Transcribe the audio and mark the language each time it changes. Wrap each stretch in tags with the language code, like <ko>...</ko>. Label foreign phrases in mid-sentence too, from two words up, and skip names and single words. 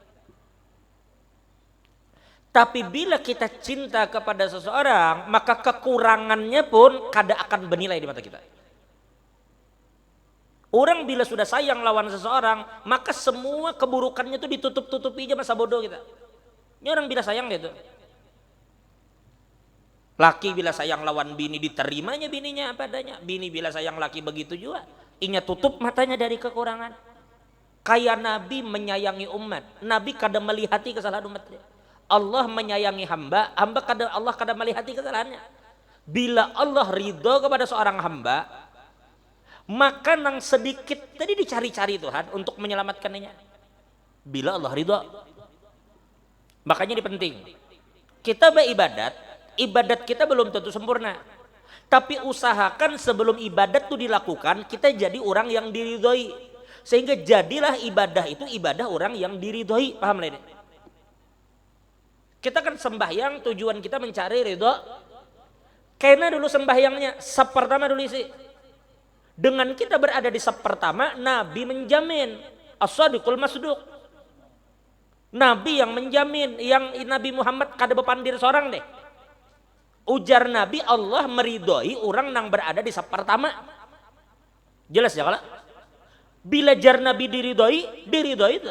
<id>Tapi bila kita cinta kepada seseorang, maka kekurangannya pun kada akan bernilai di mata kita. Orang bila sudah sayang lawan seseorang, maka semua keburukannya itu ditutup-tutupi aja masa bodoh kita. Ini orang bila sayang gitu. Laki bila sayang lawan bini diterimanya bininya apa adanya. Bini bila sayang laki begitu juga. Inya tutup matanya dari kekurangan. Kayak Nabi menyayangi umat. Nabi kada melihati kesalahan umatnya. Allah menyayangi hamba, Allah kada melihati kesalahannya. Bila Allah ridho kepada seorang hamba, maka nang sedikit tadi dicari-cari Tuhan untuk menyelamatkannya. Bila Allah ridho, makanya ini penting. Kita beribadat, ibadat kita belum tentu sempurna. Tapi usahakan sebelum ibadat itu dilakukan, kita jadi orang yang diridhoi. Sehingga jadilah ibadah itu ibadah orang yang diridhoi. Paham lah ini? Kita kan sembahyang tujuan kita mencari ridho. Karena dulu sembahyangnya sab pertama dulu isi. Dengan kita berada di sab pertama, Nabi menjamin</id> <ar>الصادق المصدوق.</ar> <id>Nabi yang menjamin, yang Nabi Muhammad kada bepandir seorang deh. Ujar Nabi, Allah meridhoi orang yang berada di sab pertama. Jelas ya kalau? Bila jar Nabi diridhoi itu.</id>